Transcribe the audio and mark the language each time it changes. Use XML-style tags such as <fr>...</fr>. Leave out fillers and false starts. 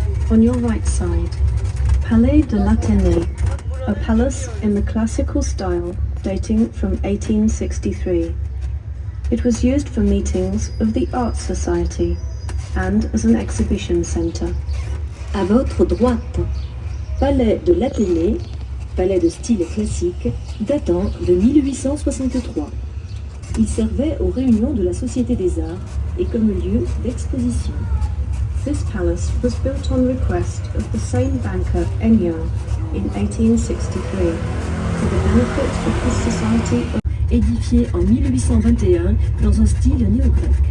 <en>On your right side, Palais de l'Athénée, a palace in the classical style dating from 1863. It was used for meetings of the Art Society and as an exhibition center.</en> <fr>À votre droite, Palais de l'Athénée, palais de style classique, datant de 1863. Il servait aux réunions de la Société des Arts et comme lieu d'exposition.</fr> <en>This palace was built on request of the same banker Ennion in 1863 for the benefit of the Society of...</en> <fr>Édifié en 1821 dans un style néo-grec.</fr>